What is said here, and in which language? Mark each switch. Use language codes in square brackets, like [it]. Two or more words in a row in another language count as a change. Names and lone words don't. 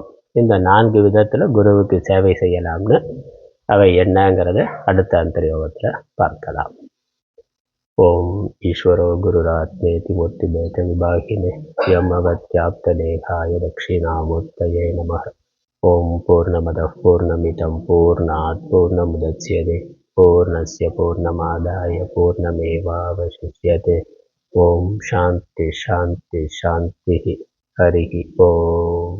[ta] இந்த 4 விதத்தில் குருவுக்கு சேவை செய்யலாம்னு அவை என்னங்கிறத அடுத்த அந்தர்யோகத்தில் பார்க்கலாம். [sa] ॐ ईश्वरो गुरुरात्मेति मूर्ति भेद विभागिने यमवत्याप्तलेकाय दक्षिणामूर्तये नमः. ॐ पूर्णमदः पूर्णमिदं पूर्णात् पूर्णमुदच्यते पूर्णस्य पूर्णमादाय पूर्णमेवावशिष्यते. ॐ शान्ति शान्ति शान्ति. हरि ॐ.